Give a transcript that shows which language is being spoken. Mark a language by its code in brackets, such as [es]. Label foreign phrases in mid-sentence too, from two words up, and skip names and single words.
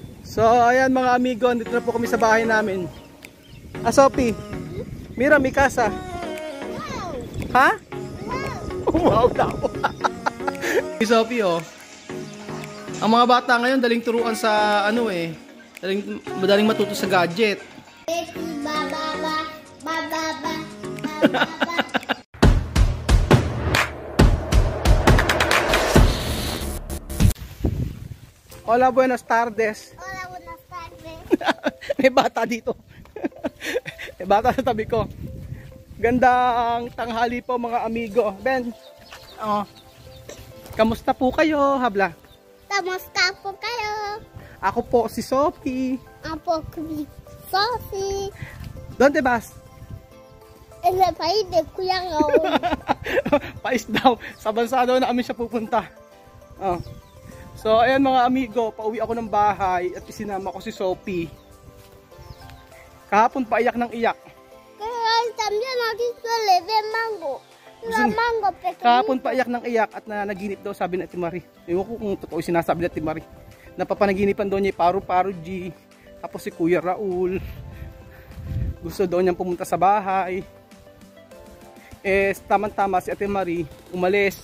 [tl] So ayan mga amigo, dito na po kami sa bahay namin. [es] Sophie, mira mi casa. Wow. Ha? Wow. [tl] Wow daw. Sophie oh. Ang mga bata ngayon daling turuan sa ano madaling matuto sa gadget. [es] Hola, buenas tardes. Hola, buenas tardes. [tl] May bata dito. May bata sa tabi ko. Gandang tanghali po mga amigo. Ben, kamusta po kayo, habla? Kamusta po kayo? Ako po si Sophie. Ako si Sophie. [es] ¿Dónde vas? En el país de Cuyangao. [tl] Pais daw. Sa bansa daw namin siya pupunta. So, ayan mga amigo, pauwi ako ng bahay at isinama ko si Sophie. Kahapon pa iyak ng iyak. [es] Kaya también aquí suele ver mango. La mango pequeñito. [tl] Kahapon pa iyak ng iyak at naginip daw, sabi ni Ate Marie. Ewan ko kung totoo sinasabi ni Ate Marie. Napapanaginipan daw niya Paru-Paru G. Tapos si Kuya Raul. Gusto daw niyang pumunta sa bahay. Tama-tama si Ate Marie umalis.